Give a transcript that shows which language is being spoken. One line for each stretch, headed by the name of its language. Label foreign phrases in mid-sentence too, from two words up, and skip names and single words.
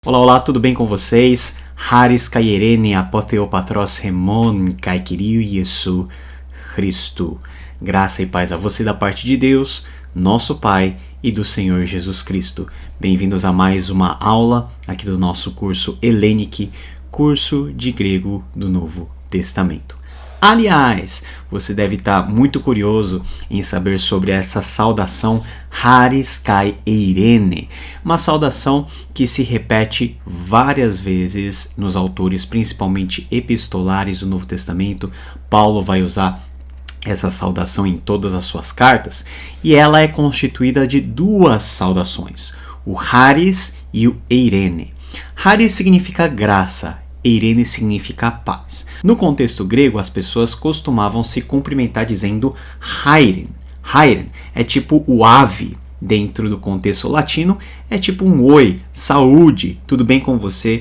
Portuguese: Olá, olá, tudo bem com vocês?
Greek: Χάρις καὶ εἰρήνη ἀπὸ θεοῦ πατρὸς ἡμῶν καὶ κυρίου Ἰησοῦ Χριστοῦ.
Portuguese: Graça e paz a você da parte de Deus, nosso Pai e do Senhor Jesus Cristo. Bem-vindos a mais uma aula aqui do nosso curso Hellenic, curso de grego do Novo Testamento. Aliás, você deve estar muito curioso em saber sobre essa saudação
Greek: Χάρις καὶ Εἰρήνη,
Portuguese: uma saudação que se repete várias vezes nos autores, principalmente epistolares do Novo Testamento. Paulo vai usar essa saudação em todas as suas cartas e ela é constituída de duas saudações, o Haris e o Eirene. Haris significa graça, Eirene significa paz. No contexto grego, as pessoas costumavam se cumprimentar dizendo Hairen. Hairen é tipo o ave. Dentro do contexto latino, é tipo um oi, saúde, tudo bem com você?